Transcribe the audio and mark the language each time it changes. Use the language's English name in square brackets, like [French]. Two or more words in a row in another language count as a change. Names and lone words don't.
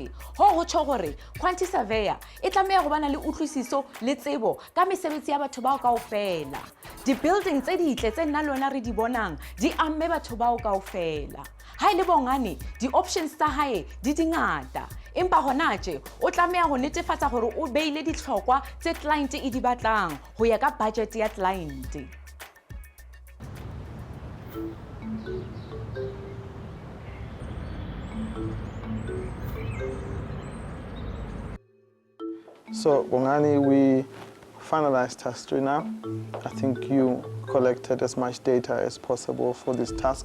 [Southern Sotho] Ho tjho gore quantity surveyor e tlameha go bana le utlwisiso le tsebo ka mesebetsi ya batho bao kaofela. Di-building tse ditle tse nna le wena re di bonang di amme batho bao kaofela. Ha ile Bongani di-options tsa hae di dingata, empa hona tje o tlameha go netefatsa gore o beile ditlhokwa tse client e di batlang go ya ka budget ya client. [English] So Bongani, we finalized task 3 now. I think you collected as much data as possible for this task.